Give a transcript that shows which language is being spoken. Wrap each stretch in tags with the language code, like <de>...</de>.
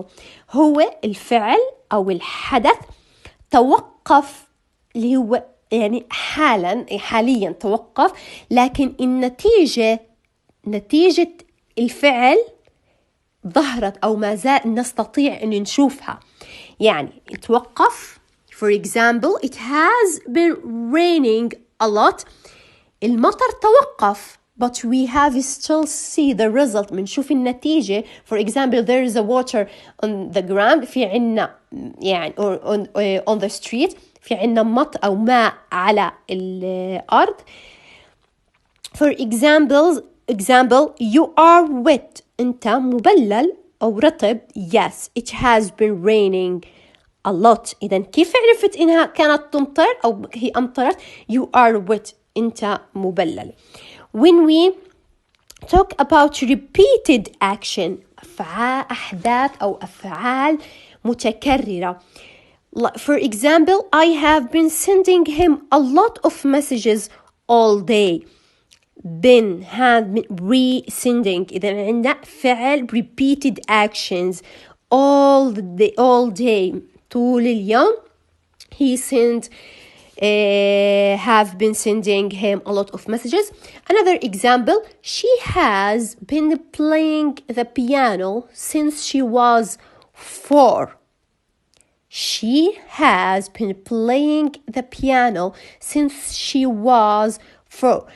<ar>So هو الفعل أو الحدث توقف اللي هو يعني حاليا توقف، لكن نتيجة الفعل ظهرت أو ما زال نستطيع أن نشوفها. يعني توقف.</ar> <en>For example, it has been raining a lot.</en> <ar>المطر توقف,</ar> <en>but we have still see the result.</en> <ar>بنشوف النتيجة.</ar> <en>For example, there is a water on the ground.</en> <ar>في عنا يعني</ar> <en>on the street.</en> <ar>في عنا مطر أو ماء على الأرض.</ar> <en>For example, you are wet.</en> <ar>أنت مبلل أو رطب.</ar> <en>Yes, it has been raining a lot.</en> <ar>إذن كيف عرفت إنها كانت تمطر أو هي أمطرت؟</ar> <en>You are wet.</en> <ar>أنت مبلل.</ar> <en>When we talk about repeated action,</en> <ar>أحداث أو أفعال متكررة.</ar> <en>For example, I have been sending him a lot of messages all day. Been had resending.</en> <ar>إذا عندنا فعل</ar> <en>repeated actions all day</en> <ar>طول اليوم.</ar> <en>He have been sending him a lot of messages. Another example, she has been playing the piano since she was 4. She has been playing the piano since she was 4.</en>